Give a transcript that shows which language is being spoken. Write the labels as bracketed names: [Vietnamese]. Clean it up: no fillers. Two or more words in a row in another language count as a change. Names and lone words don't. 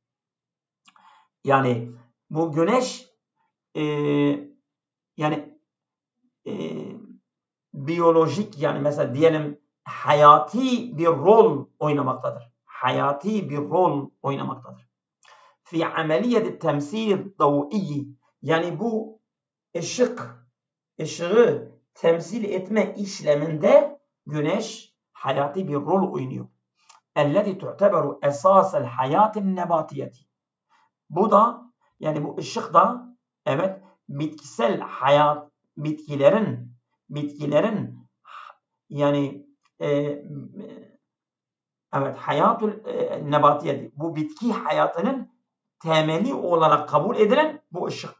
[Turkish] Yani bu güneş yani biyolojik, yani mesela diyelim hayati bir rol oynamaktadır. Hayati bir rol oynamaktadır. [Arabic] في عملية تمثيل الضوء. [Turkish] Yani bu ışık ışığı temsil etme işleminde güneş hayati bir rol oynuyor. [Arabic] اَلَّذِي تُعْتَبَرُ اَسَاسَ الْحَيَاتِ النَّبَاتِيَةِ. [Turkish] Bu da, yani bu ışık da, evet, bitkisel hayat, bitkilerin yani evet, [Arabic] الحياة النباتية, [Turkish] bu bitki hayatının temeli olarak kabul edilen bu ışık.